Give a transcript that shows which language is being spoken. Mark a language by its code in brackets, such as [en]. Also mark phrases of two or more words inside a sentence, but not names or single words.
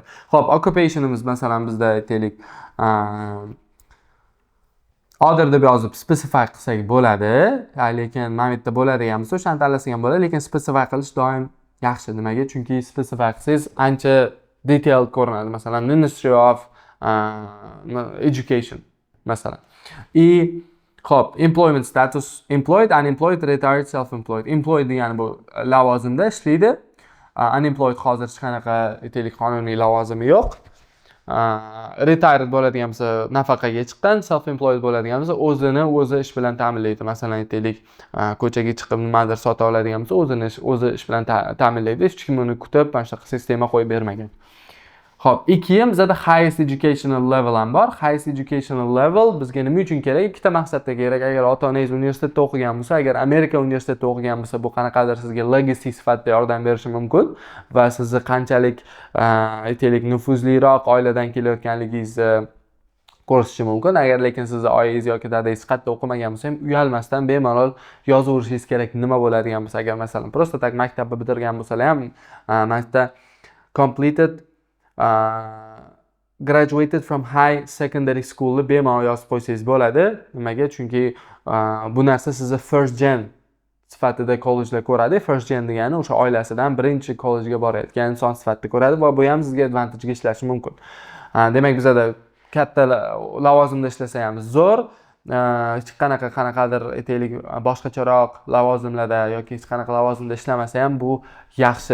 [uz] Xo'p, occupationimiz masalan bizda aytaylik order deb yozib specify qilsak bo'ladi, lekin mana bu yerda bo'ladigan bo'lsa, o'shani tanlasak ham bo'ladi, lekin specify qilish doim yaxshi. Nimaga? Chunki specify qilsangiz ancha detailed ko'rinadi. Masalan, Ministry of Education masalan. Xo'p, [en] employment status, employed, unemployed, retired, self-employed. [uz] Employed degani bu lavozimda ishlaydi. Unemployed hozir hech qanaqa aytaylik qonuniy lavozimi yo'q. Retired bo'ladigan bo'lsa nafaqaga chiqqan, self-employed bo'ladigan bo'lsa o'zi ish bilan ta'minlaydi. Masalan, aytaylik ko'chaga chiqib nimadir sota oladigan bo'lsa o'zi ish bilan ta'minlaydi. Hech kim uni kutib, mana shunaqa sistema qo'yib bermagan. Xo'p, ikkinchi bizda [en] highest educational level [uz] ham bor. [en] Highest educational level [uz] bizga nima uchun kerak? Ikkita maqsadda kerak. Agar ota-onangiz universitetda o'qigan bo'lsa, agar Amerika universitetida o'qigan bo'lsa, bu qanaqadir sizga legacy sifatida yordam berishi mumkin va sizni qanchalik aytaylik nufuzliroq oiladan kelayotganligingizni ko'rsatishi mumkin. Agar lekin sizni oilangiz yoki dadangiz qayerda o'qimagan bo'lsa ham uyalmasdan bemalol yozaverishingiz kerak nima bo'ladigan bo'lsa. Agar masalan [ru] просто так [uz] maktabni bitirgan bo'lsalar ham maktabda [en] completed graduated from high secondary school [uz] bemalol yozib qo'ysangiz bo'ladi. Nimaga? Chunki bu narsa sizni [en] first gen [uz] sifatida kollejda ko'radi. [en] First gen [uz] degani o'sha oilasidan birinchi kollejga borayotgan inson sifatida ko'radi va bu ham sizga advantajga ishlashi mumkin. Demak, bizada katta lavozimda ishlasa ham zo'r, hech qanaqadir aytaylik boshqacharoq lavozimlarda yoki hech qanaqa lavozimda ishlamasa ham bu yaxshi.